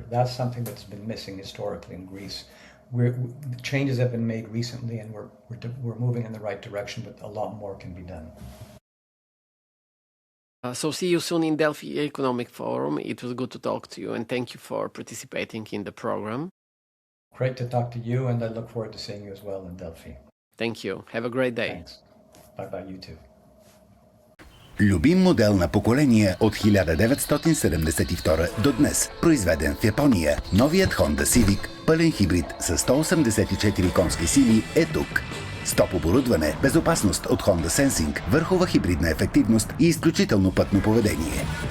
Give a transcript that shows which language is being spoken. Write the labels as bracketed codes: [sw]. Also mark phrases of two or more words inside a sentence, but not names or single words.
[en] That's something that's been missing historically in Greece. Changes have been made recently, and we're moving in the right direction, but a lot more can be done. So see you soon in Delphi Economic Forum. It was good to talk to you, and thank you for participating in the program. Great to talk to you, and I look forward to seeing you as well in Delphi. Thank you. Have a great day. Thanks. Bye-bye, you too. [bg] Любим модел на поколение от 1972 до днес, произведен в Япония, новият Honda Civic, пълен хибрид с 184 конски сили е тук. С топ оборудване, безопасност от Honda Sensing, върхова хибридна ефективност и изключително пътно поведение.